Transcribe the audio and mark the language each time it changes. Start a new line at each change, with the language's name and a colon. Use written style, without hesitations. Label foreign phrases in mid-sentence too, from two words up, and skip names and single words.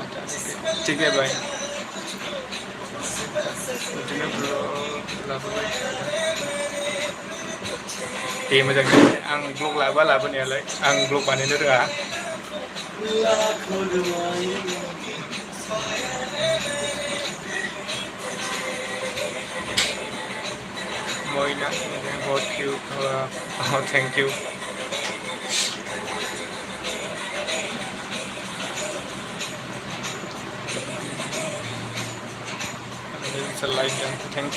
Hindi: ठीक है भाई
Bodo: बिदिनो ब्लग लाबोबाय दे मोजां जाबाय आं ब्लग लाबोआ लाबोनायालाय आं ब्लग बानायनो रोङा
English: Moina बहुत cute thank you like thank